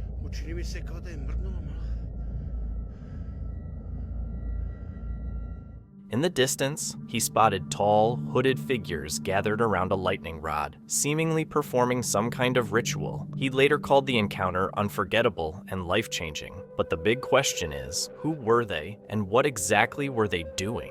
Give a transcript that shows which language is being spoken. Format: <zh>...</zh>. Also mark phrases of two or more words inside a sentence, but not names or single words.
<sr>Учили ми се као да е мрднало мало.</sr> <en>In the distance, he spotted tall, hooded figures gathered around a lightning rod, seemingly performing some kind of ritual. He later called the encounter unforgettable and life-changing. But the big question is, who were they, and what exactly were they doing?</en>